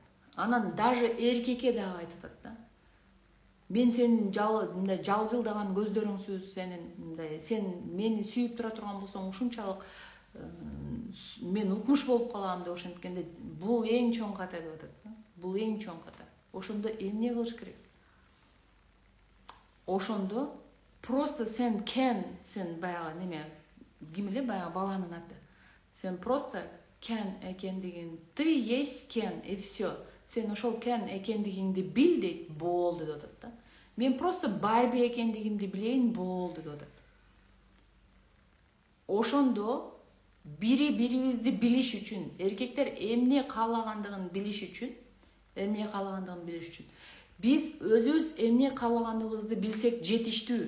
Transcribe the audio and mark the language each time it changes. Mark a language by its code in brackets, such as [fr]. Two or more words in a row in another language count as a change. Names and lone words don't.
[ky] Анан даже эркекке дагы айтып атат да. Мен сенин жалжылдаган көздөрүңсүз, сен мени сүйүп тура турган болсоң ушунчалык мен укмуш болуп калам деп ошенткенде бул эң чоң ката деп атат да. Бул эң чоң ката. Ошондо эмне кылыш керек? Ошондо просто сен баягы неме, ким эле баягы баланын аты. Сен просто кен экендигин, [ru] ты есть кен, и все. [ky] Сен ошол кен экендигиңди бил дейт, болду деп атат да. Мен просто Барби экендигимди билейин, болду деп атат. Ошондо бири-бирибизди билиш үчүн, эркектер эмне каалагандыгын билиш үчүн, биз өзүбүз эмне каалаганыбызды билсек жетиштүү.